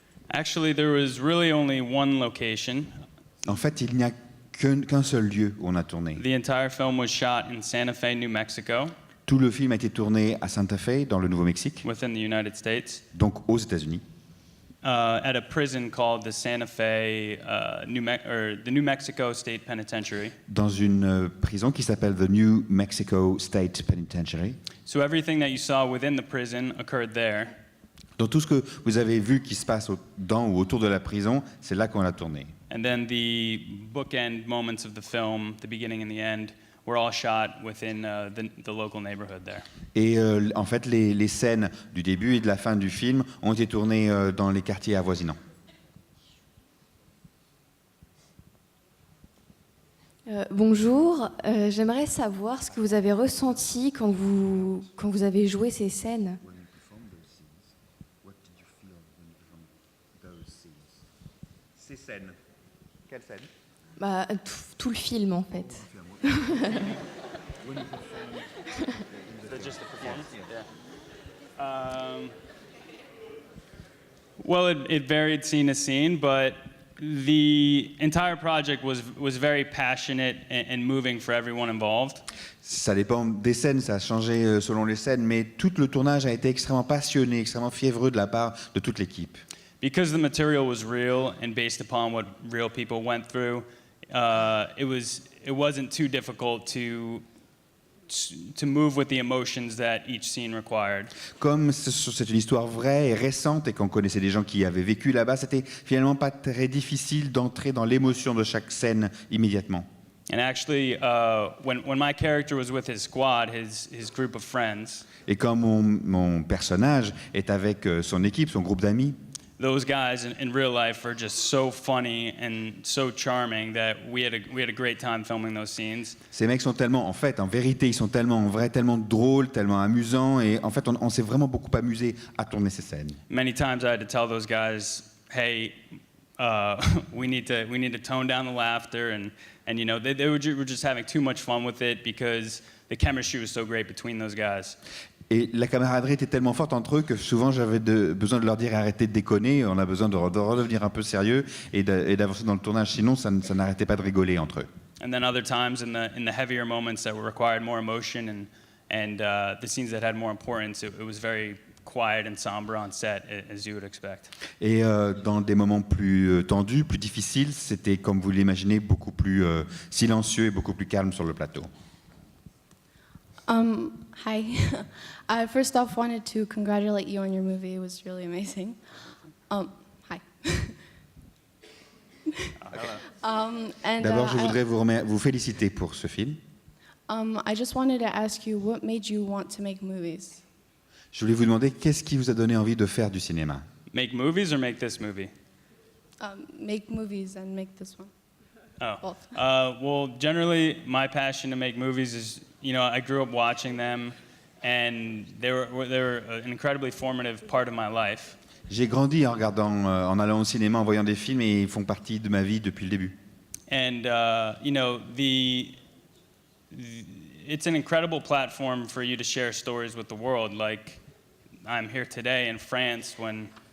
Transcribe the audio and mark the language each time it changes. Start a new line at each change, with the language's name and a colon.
English: Actually, there was really only one location.
French: En fait, il n'y a qu'un seul lieu où on a tourné.
English: The entire film was shot in Santa Fe, New Mexico,
French: Tout le film a été tourné à Santa Fe, dans le Nouveau-Mexique,
English: within the United States,
French: donc aux États-Unis,
English: at a prison called the Santa Fe, the New Mexico State Penitentiary.
French: dans une prison qui s'appelle the New Mexico State Penitentiary.
English: So everything that you saw within the prison occurred there.
French: Donc tout ce que vous avez vu qui se passe dans ou autour de la prison, c'est là qu'on l'a tourné.
English: And then the bookend moments of the film, the beginning and the end, were all shot within the local neighborhood there.
French: Et en fait, les scènes du début et de la fin du film ont été tournées dans les quartiers avoisinants. Bonjour, j'aimerais savoir ce que vous avez ressenti quand vous avez joué ces scènes. Ces scènes. Quelles scènes? Tout le film en fait.
English: Well, it varied scene to scene, but the entire project was very passionate and moving for everyone involved.
French: Ça dépend des scènes, ça a changé selon les scènes, mais tout le tournage a été extrêmement passionné, extrêmement fiévreux de la part de toute l'équipe.
English: Because the material was real and based upon what real people went through, it wasn't too difficult to move with the emotions that each scene required.
French: Comme c'est une histoire vraie et récente et qu'on connaissait des gens qui avaient vécu là-bas, c'était finalement pas très difficile d'entrer dans l'émotion de chaque scène immédiatement.
English: And actually, when my character was with his squad, his group of friends,
French: Et quand mon personnage est avec son équipe, son groupe d'amis,
English: those guys in real life are just so funny and so charming that we had a great time filming those scenes.
French: ces mecs sont tellement, en fait, en vérité, ils sont tellement vrais, tellement drôles, tellement amusants, et en fait, on s'est vraiment beaucoup amusé à tourner ces scènes.
English: Many times I had to tell those guys, "Hey, we need to tone down the laughter," and you know they were just having too much fun with it because the chemistry was so great between those guys.
French: Et la camaraderie était tellement forte entre eux que souvent j'avais besoin de leur dire arrêtez de déconner, on a besoin de redevenir un peu sérieux et d'avancer dans le tournage, sinon ça n'arrêtait pas de rigoler entre eux.
English: And then other times in the heavier moments that required more emotion and the scenes that had more importance, it was very quiet and somber on set, as you would expect.
French: Et dans des moments plus tendus, plus difficiles, c'était, comme vous l'imaginez, beaucoup plus silencieux et beaucoup plus calme sur le plateau.
English: Hi. I first off wanted to congratulate you on your movie. It was really amazing. Hi.
French: D'abord, je voudrais vous féliciter pour ce film.
English: I just wanted to ask you, what made you want to make movies?
French: Je voulais vous demander qu'est-ce qui vous a donné envie de faire du cinéma?
English: Make movies or make this movie? Make movies and make this one. Oh. Both. Well, generally, my passion to make movies is, you know, I grew up watching them, and they were an incredibly formative part of my life.
French: J'ai grandi en regardant, en allant au cinéma, en voyant des films, et ils font partie de ma vie depuis le début.
English: And you know, it's an incredible platform for you to share stories with the world. Like I'm here today in France when